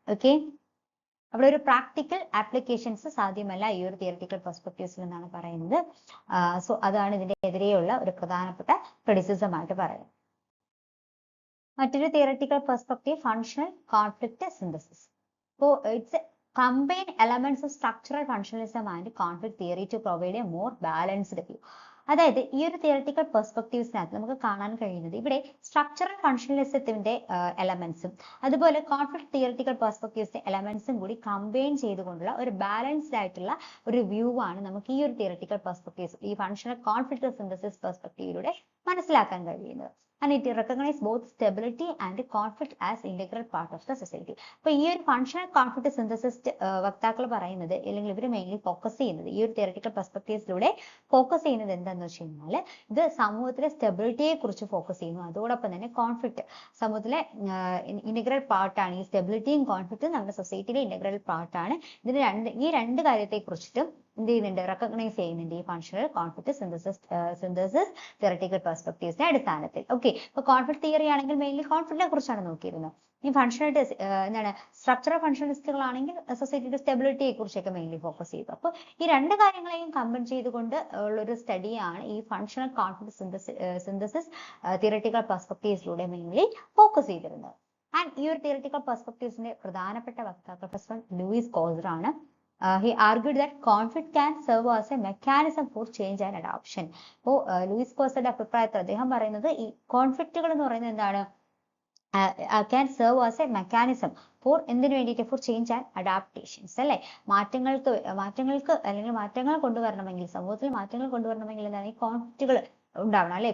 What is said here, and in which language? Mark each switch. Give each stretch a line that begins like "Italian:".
Malayalam: Okay, അവിടെ ഒരു practical applications സാധ്യമല്ല ഈ ഒരു തിയററ്റിക്കൽ പെർസ്പെക്റ്റീവ്സിൽ എന്നാണ് പറയുന്നത്. സോ അതാണ് ഇതിന്റെ എതിരെയുള്ള ഒരു പ്രധാനപ്പെട്ട ക്രിറ്റിസിസം ആയിട്ട് പറയുന്നത്. മറ്റൊരു theoretical perspective functional conflict synthesis.
English: So it's combine elements of structural functionalism and conflict theory to provide a more balanced view.
Malayalam: അതായത് ഈ ഒരു തിയററ്റിക്കൽ പെർസ്പെക്റ്റീവ്സിനകത്ത് നമുക്ക് കാണാൻ കഴിയുന്നത് ഇവിടെ സ്ട്രക്ചറൽ ഫങ്ഷണലിസത്തിന്റെ എലമെന്റ്സും അതുപോലെ കോൺഫ്ലിക്ട് തിയററ്റിക്കൽ പെർസ്പെക്റ്റീവ്സിന്റെ എലമെന്റ്സും കൂടി കമ്പൈൻ ചെയ്തുകൊണ്ടുള്ള ഒരു ബാലൻസ്ഡ് ആയിട്ടുള്ള ഒരു വ്യൂ ആണ് നമുക്ക് ഈ ഒരു തിയററ്റിക്കൽ പെർസ്പെക്റ്റീവ്സ്, ഈ ഫങ്ഷണൽ കോൺഫ്ലിക്ട് സിന്തസിസ് പെർസ്പെക്റ്റീവിലൂടെ മനസ്സിലാക്കാൻ കഴിയുന്നത്.
English: And it recognizes both stability and conflict as integral part of the society.
Malayalam: അപ്പോൾ ഈ ഒരു ഫങ്ഷണൽ കോൺഫ്ലിക്ട് സിന്തസിസ്റ്റ് വക്താക്കൾ പറയുന്നത് അല്ലെങ്കിൽ ഇവർ മെയിൻലി ഫോക്കസ് ചെയ്യുന്നത് ഈ ഒരു തിയററ്റിക്കൽ പെർസ്പെക്റ്റീവ്സിലൂടെ ഫോക്കസ് ചെയ്യുന്നത് എന്താണെന്ന് വെച്ച് കഴിഞ്ഞാൽ ഇത് സമൂഹത്തിലെ സ്റ്റെബിലിറ്റിയെ കുറിച്ച് ഫോക്കസ് ചെയ്യുന്നു. അതോടൊപ്പം തന്നെ കോൺഫ്ലിക്ട് സമൂഹത്തിലെ ഇന്റഗ്രൽ പാർട്ടാണ്. ഈ സ്റ്റെബിലിറ്റിയും കോൺഫ്ലിക്റ്റും നമ്മുടെ സൊസൈറ്റിയിലെ ഇന്റഗ്രൽ പാർട്ടാണ്. ഈ രണ്ട് കാര്യത്തെ കുറിച്ചിട്ടും എന്ത് ചെയ്യുന്നുണ്ട്, റെക്കഗ്നൈസ് ചെയ്യുന്നുണ്ട് ഈ ഫങ്ഷണൽ കോൺഫ്ലിക്ട് സിന്തസിസ് തിയററ്റിക്കൽ പെർസ്പെക്റ്റീവ്സിന്റെ അടിസ്ഥാനത്തിൽ. ഓക്കെ, ഇപ്പൊ കോൺഫ്ലിക്ട് തിയറി ആണെങ്കിൽ മെയിൻലി കോൺഫ്ലിക്റ്റിനെ കുറിച്ചാണ് നോക്കിയിരുന്നത്. ഈ ഫങ്ഷണൽ എന്താണ് സ്ട്രക്ചറൽ ഫങ്ഷണലിസ്റ്റുകളാണെങ്കിൽ സൊസൈറ്റിയുടെ സ്റ്റെബിലിറ്റിയെ കുറിച്ചൊക്കെ മെയിൻലി ഫോക്കസ് ചെയ്തു. അപ്പോൾ ഈ രണ്ട് കാര്യങ്ങളെയും കമ്പൈൻ ചെയ്തുകൊണ്ട് ഉള്ളൊരു സ്റ്റഡിയാണ് ഈ functional conflict synthesis theoretical പെർസ്പെക്റ്റീവ്സിലൂടെ mainly focus ചെയ്തിരുന്നത്. ആൻഡ് ഈ ഒരു തിയററ്റിക്കൽ പെർസ്പെക്റ്റീവ്സിന്റെ പ്രധാനപ്പെട്ട വക്താക്കൾ പ്രൊഫസർ ലൂയിസ് കോസർ ആണ്.
English: He argued that conflict can serve as a mechanism for change and adoption.
Malayalam: അപ്പോൾ ലൂയിസ് കോസറുടെ അഭിപ്രായത്തിൽ അദ്ദേഹം പറയുന്നത് ഈ കോൺഫ്ലിക്റ്റുകൾ എന്ന് പറയുന്നത് എന്താണ്,
English: can serve as a mechanism for
Malayalam: എന്തിനു വേണ്ടിയിട്ട്, ഫോർ ചേഞ്ച് ആൻഡ് അഡാപ്റ്റേഷൻസ് അല്ലെ. മാറ്റങ്ങൾക്ക് അല്ലെങ്കിൽ മാറ്റങ്ങൾ കൊണ്ടുവരണമെങ്കിൽ, സമൂഹത്തിൽ മാറ്റങ്ങൾ കൊണ്ടുവരണമെങ്കിൽ എന്താണ്, ഈ കോൺഫ്ലിക്റ്റുകൾ ഉണ്ടാവണം അല്ലെ.